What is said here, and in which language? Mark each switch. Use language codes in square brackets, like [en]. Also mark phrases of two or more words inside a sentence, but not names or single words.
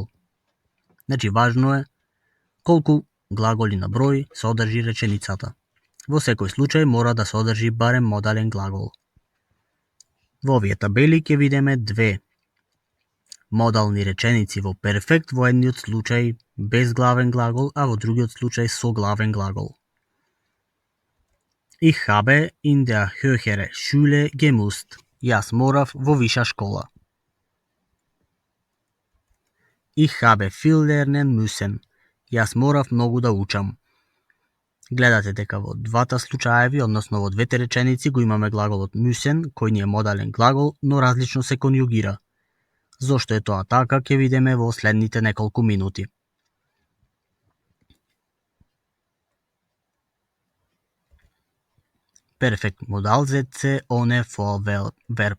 [mk] Значи важно е колку глаголи на број содржи реченицата. Во секој случај мора да содржи барем модален глагол. Во овие табели ќе видиме две модални реченици во перфект, во едниот случај без главен глагол, а во другиот случај со главен глагол. [de] Ich habe in der höhere Schule gemusst. [mk] Јас морав во виша школа. [de] Ich habe viel lernen müssen. [mk] Јас морав многу да учам. Гледате дека во двата случаеви, односно во двете реченици, го имаме глаголот müssen, кој ни е модален глагол, но различно се конјугира. Зошто е тоа така, ќе видиме во следните неколку минути. Перфект модал ZC [de] ohne Vorverb.